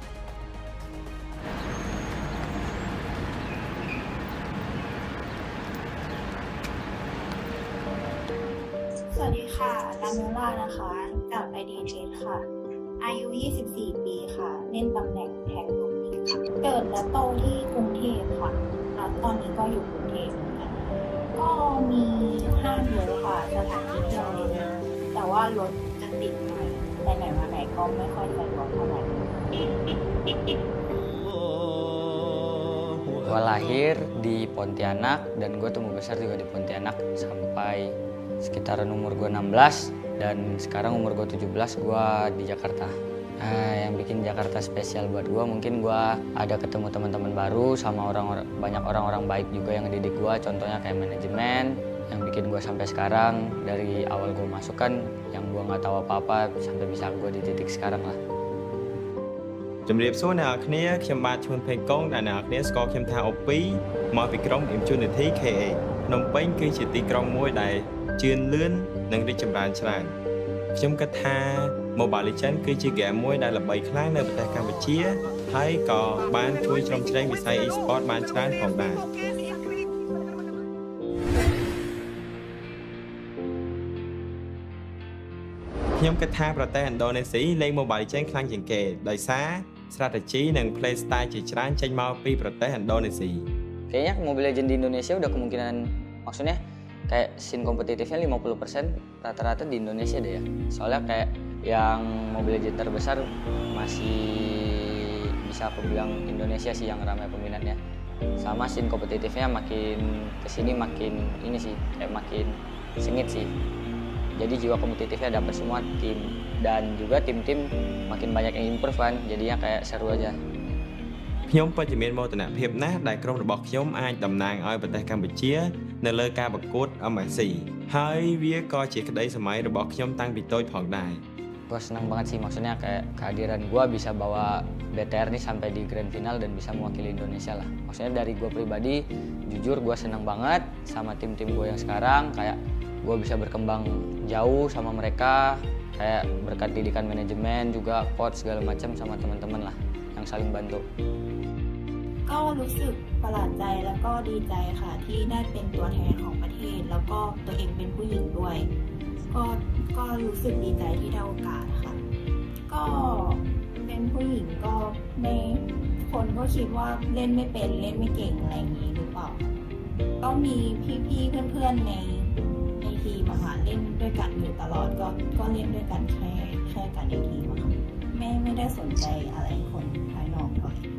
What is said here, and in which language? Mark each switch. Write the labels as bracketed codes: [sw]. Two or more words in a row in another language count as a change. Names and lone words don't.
[th] สวัสดีค่ะลาโมล่านะคะกับ IDNS ค่ะ อายุ 24 ปีค่ะ เล่นตำแหน่งแทงลูกนี้ค่ะ เกิดและโตที่กรุงเทพค่ะแล้วตอนนี้ก็อยู่กรุงเทพเหมือนกันก็มีห้างเยอะค่ะสถานที่เที่ยวเล่นแต่ว่ารถจะติดหน่อยไปไหนมาไหนก็ไม่ค่อยสะดวกเท่าไหร่ [id] Gue lahir di Pontianak dan gue tumbuh besar juga di Pontianak sampai sekitaran umur gue 16 dan sekarang umur gue 17 gue di Jakarta. Yang bikin Jakarta spesial buat gue mungkin gue ada ketemu teman-teman baru sama banyak orang-orang baik juga yang ngedidik gue, contohnya kayak manajemen yang bikin gue sampai sekarang dari awal gue masuk kan yang gue nggak tahu apa-apa sampai bisa gue di titik sekarang lah. [km] ជំរាបសួរអ្នកនរគ្នាខ្ញុំបាទឈ្មោះផេងកងដែលអ្នកនរគ្នាស្គាល់ខ្ញុំថាអូពីមកពីក្រុម Impunity KH ភ្នំពេញគឺជាទីក្រុងមួយដែលជឿនលឿននិងរីកចម្រើនច្រើនខ្ញុំគិតថា Mobile Legends គឺជាហ្គេមមួយដែលល្បីខ្លាំងនៅប្រទេសកម្ពុជាហើយក៏បានជួយជ្រោមជ្រែងវិស័យ Esports បានច្រើនផងដែរ ខ្ញុំគិតថាប្រទេសឥណ្ឌូនេស៊ីលេង Mobile Legends ខ្លាំងជាងគេដោយសារ strategy និង [en] play style [km] ជាច្រើនចេញមកពីប្រទេសឥណ្ឌូនេស៊ី [id] Kayaknya Mobile Legends di Indonesia udah kemungkinan maksudnya kayak scene kompetitifnya 50% rata-rata di Indonesia deh ya. Soalnya kayak yang Mobile Legends terbesar masih bisa aku bilang Indonesia sih yang ramai peminatnya. Sama scene kompetitifnya makin kesini makin ini sih kayak makin sengit sih. Jadi jiwa kompetitifnya dapat semua tim dan juga tim-tim makin banyak yang improve kan, jadinya kayak seru aja. [km] ခខ្ញុំពិតជាមានមោទនភាពណាស់ដែលក្រុមរបស់ខ្ញុំអាចតំណាងឲ្យប្រទេសកម្ពុជានៅលើការប្រកួត MSC ហើយវាក៏ជាក្តីសម័យរបស់ខ្ញុំតាំងពីតូចផងដែរ [id] Gue senang banget sih, maksudnya kayak kehadiran gue bisa bawa BTR nih sampai di grand final dan bisa mewakili Indonesia lah. Maksudnya dari gue pribadi, jujur gue senang banget sama tim-tim gue yang sekarang. Kayak gue bisa berkembang jauh sama mereka, kayak berkat didikan manajemen juga, coach segala macam sama teman-teman lah yang saling bantu. [th] ก็รู้สึกประหลาดใจแล้วก็ดีใจค่ะที่ได้เป็นตัวแทนของประเทศแล้ว ก็ตัวเองเป็นผู้หญิงด้วยก็รู้สึกดีใจที่ได้โอกาสค่ะก็เป็นผู้หญิงก็ไม่คนก็คิดว่าเล่นไม่เป็นเล่นไม่เก่งอะไรอย่างนี้หรือเปล่าก็มีพี่ๆเพื่อนๆในทีมอะค่ะเล่นด้วยกันอยู่ตลอดก็เล่นด้วยกันแค่กันในทีมอะค่ะไม่ได้สนใจอะไรคนภายนอกเท่าไหร่